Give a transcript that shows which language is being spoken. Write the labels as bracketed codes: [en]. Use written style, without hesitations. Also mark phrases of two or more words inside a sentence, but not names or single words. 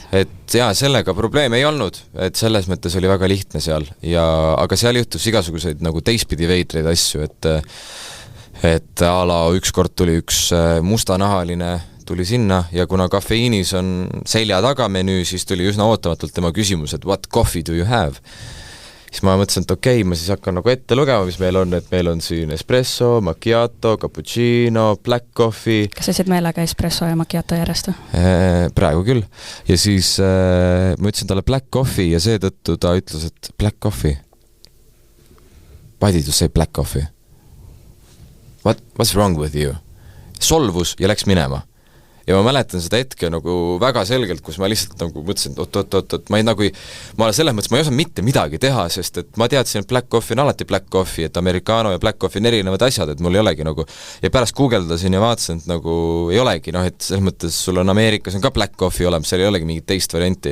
[et] Et jaa, sellega probleeme ei olnud, et selles mõttes oli väga lihtne seal. Aga seal juhtus igasuguseid nagu teistpidi veidreid asju, et ala ükskord tuli üks mustanahaline tuli sinna ja kuna kafeiinis on selja taga menüü, siis tuli üsna ootamatult tema küsimus, et [en] what coffee do you have? [et] Siis ma mõtlesin, et okei, ma siis hakkan nagu ette lugema, mis meil on, et meil on siin espresso, macchiato, cappuccino, [en] black coffee. [et] Kas sa said meelega espresso ja macchiato järjest? Praegu küll. Ja siis ma ütlesin talle [en] black coffee [et] ja seetõttu ta ütles, et [en] black coffee. Why did you say black coffee? What's wrong with you? [et] Solvus ja läks minema. Ja ma mäletan seda hetke nagu väga selgelt, kus ma lihtsalt nagu mõtlesin, et ma selles mõttes, ma ei osanud mitte midagi teha, sest et ma teadsin, et [en] black coffee [et] on alati [en] black coffee, [et] et americano ja [en] black coffee [et] on erinevad asjad, et mul ei olegi nagu, ja pärast guugeldasin ja vaatasin, et nagu ei olegi, et selles mõttes sul on Ameerikas on ka [en] black coffee [et] olemas, seal ei olegi mingit teist varianti.